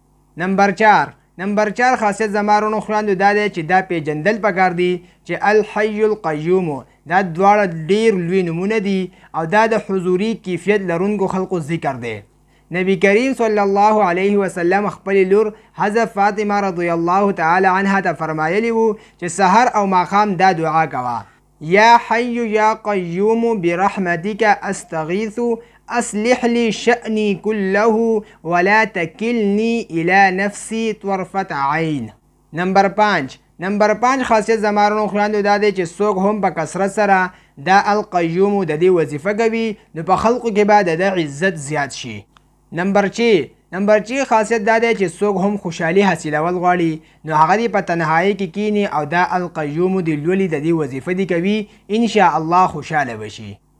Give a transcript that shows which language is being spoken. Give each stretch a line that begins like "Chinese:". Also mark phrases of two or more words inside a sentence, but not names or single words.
Pashto: نمبر 4 خاصیت زمارونو خویندو دا دی چې دا پیژندل پکار دي چې الحی القیوم دا دواړه ډیر لوی نومونه دي او دا د حضوري کیفیت لرونکو خلقو ذکر دی. نبی کریم
Arabic: صلی الله علیه وسلم
Pashto: خپل لور حضرت فاطمه
Arabic: رضی الله تعالی عنها
Pashto: ته فرمایلی وو چې سحر او ماښام دا دعا کوه:
Arabic: یا حی یا قیوم برحمتک استغیث اصلح لی شأنی كله ولا تکلنی الی نفسی طرفة عین.
Pashto: نمبر 5 خاصیت زمارونو خویندو دا دی چې څوک هم په کثرت سره دا القیوم د دې وظیفه کوي نو په خلقو کې به د عزت زیات شي. نمبر 6 خاصیت دا دی چې څوک هم خوشحالي حاصلول غواړي نو هغه دی په تنهایی کې کینی او دا القیوم دی لولي د دې وظیفه دی کوي،
Arabic: ان شاء الله
Pashto: خوشحاله بشي.